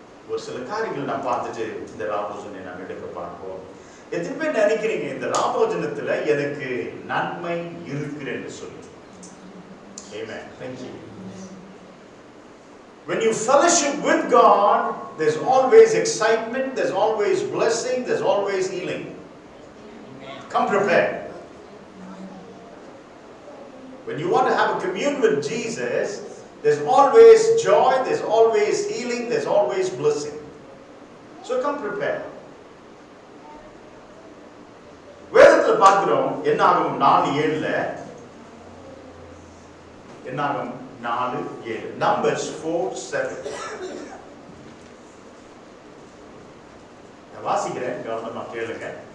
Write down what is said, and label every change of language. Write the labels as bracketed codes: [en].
[ta] ஒரு சில காரியங்கள் நான் பார்த்துட்டு இந்த ராபோஜனை நாம் எடுக்க பார்ப்போம். எத்தனை பேர் நினைக்கிறீங்க இந்த ராபோஜனத்துல எனக்கு நன்மை இருக்குன்னு சொல்லி? [en] Amen. Thank you. When you fellowship with God, there's always excitement, there's always blessing, there's always healing. Come prepared. When you want to have a commune with Jesus, there's always joy, there's always healing, there's always blessing. So come prepared. [ta] வேதத்துல பார்க்கிறோம், என்னாகும் 4:7 என்னாகும் 4:7 Numbers 4:7 நான் வாசிக்கிறேன், கவனமா கேளுங்க.